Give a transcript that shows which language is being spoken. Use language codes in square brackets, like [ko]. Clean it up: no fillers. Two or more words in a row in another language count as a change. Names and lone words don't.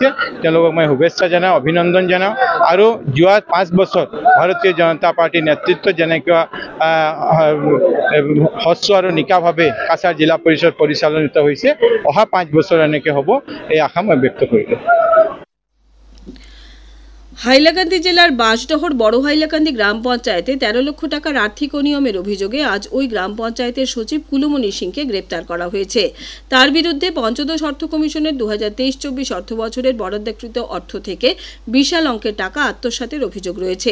[as] তেওঁলোকক মই শুভেচ্ছা জনাওঁ, অভিনন্দন জনাওঁ। আৰু যোৱা 5 বছৰ ভাৰতীয় জনতা পাৰ্টীৰ নেতৃত্বত যেনেকৈ হ্ৰস্ব আৰু নিকাভাৱে কাছাড় জিলা পৰিষদ পৰিচালিত হৈছে, অহা 5 বছৰ এনেকৈ হ'ব এই আশা মই ব্যক্ত কৰিলোঁ। [bn] হাইলাকান্দি জেলার বাঁশডহর বড় হাইলাকান্দি গ্রাম পঞ্চায়েতে 13 লক্ষ টাকার আর্থিক অনিয়মের অভিযোগে আজ ওই গ্রাম পঞ্চায়েতের সচিব কুলুমণি সিংকে গ্রেপ্তার করা হয়েছে। তার বিরুদ্ধে পঞ্চদশ অর্থ কমিশনের 2023-24 অর্থ বছরের বরাদ্দকৃত অর্থ থেকে বিশাল অঙ্কের টাকা আত্মসাতের অভিযোগ রয়েছে।